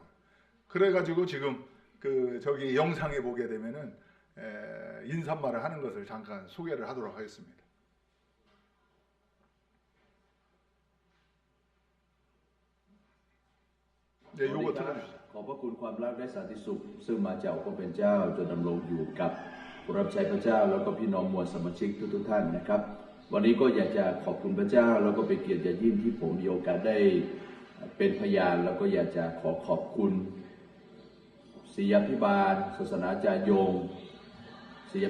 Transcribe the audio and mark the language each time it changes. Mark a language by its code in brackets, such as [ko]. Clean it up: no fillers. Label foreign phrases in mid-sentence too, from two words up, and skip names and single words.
[ko] 그래가지고 지금 그 저기 영상에 보게 되면은 인사말을 하는 것을 잠깐 소개를 하도록 하겠습니다. 네, 요거 들어주시죠. [th] ขอบพระคุณความรักและสันติสุขซึ่งมาจากองค์พระผู้เป็นเจ้าจนดำรงอยู่กับผู้รับใช้พระเจ้าแล้วก็พี่น้องมวลสมาชิกทุกท่านนะครับวันนี้ก็อยากจะขอบคุณพระเจ้าแล้วก็เป็นเกียรติอย่างยิ่งที่ผมมีโอกาสได้เป็นพยานแล้วก็อยากจะขอบคุณศิษยาภิบาลศาสนาจารย์ยงศิษยา